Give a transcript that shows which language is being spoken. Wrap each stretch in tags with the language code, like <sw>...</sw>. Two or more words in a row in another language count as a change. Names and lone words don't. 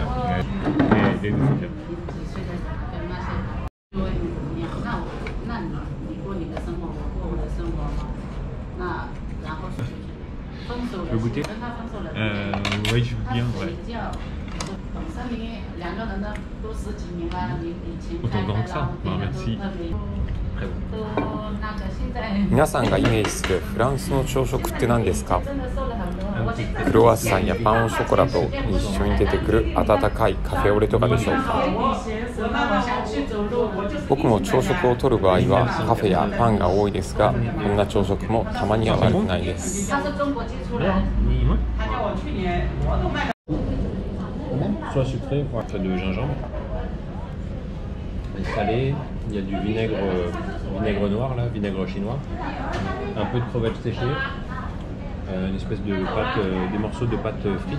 <fr>Ouais. Des desserts. Tu veux goûter? Oui, je veux bien, ouais. Autant grand que ça? Merci. Très bon.</fr> <ja>皆さんがイメージするフランスの朝食って何ですか？クロワッサンやパンオショコラと一緒に出てくる温かいカフェオレとかでしょうか？僕も朝食をとる場合はカフェやパンが多いですが、こんな朝食もたまには悪くないです。</ja> <fr>Soit sucré, de gingembre, salé, il y a du vinaigre noir là, vinaigre chinois, un peu de crevettes séchées, une espèce de pâte, des morceaux de pâte frite.</fr>